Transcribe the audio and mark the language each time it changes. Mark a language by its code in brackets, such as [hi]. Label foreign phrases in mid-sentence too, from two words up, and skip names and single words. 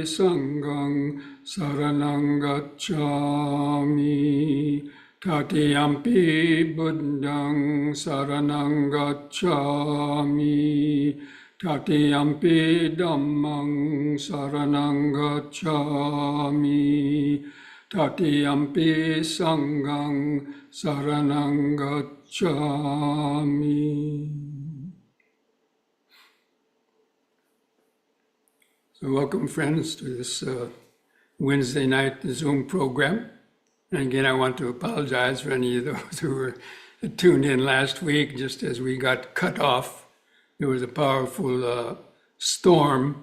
[pi] Sanghang Saranang Gacchami, Tatiyampi Buddhang Saranang Gacchami, Tatiyampi Dhammang Saranang Gacchami, Tatiyampi Sanghang Saranang Gacchami. [en] So welcome, friends, to this Wednesday night Zoom program. And again, I want to apologize for any of those who were tuned in last week. Just as we got cut off, there was a powerful storm.